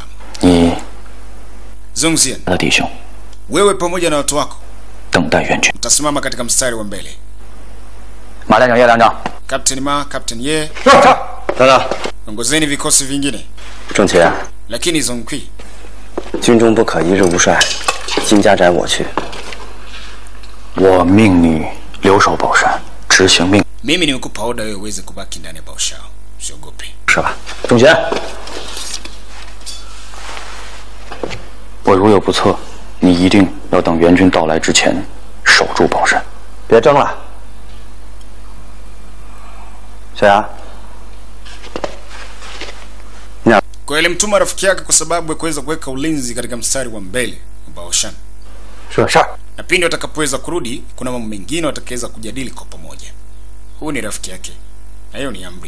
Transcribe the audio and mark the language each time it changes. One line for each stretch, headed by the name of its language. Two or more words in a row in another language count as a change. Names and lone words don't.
Swahili: Zongzian, wewe pamoja na watu wako utasimama katika mstari wa mbele. Captain Ma, Captain Ye, ongozeni vikosi vingine. Lakini Zongqi,
Chinese: 军中不可一日无帅，金家宅我去。我命你留守宝山，执行命。
Swahili: mimi nimekupa oda wewe uweze kubaki ndani ya Baoshao. Usiogope.
Chinese: 是吧？仲学，我如有不测，你一定要等援军到来之前守住宝山。别争了。小杨，
Swahili: kwa ile mtuma rafiki yake kwa sababu ya kuweza kuweka ulinzi katika mstari wa mbele wa Baoshan.
Chinese: 是。
Swahili: Na pindi watakapoweza kurudi, kuna mambo mengine watakaweza kujadili kwa pamoja. Huu ni rafiki yake. Na hiyo ni amri.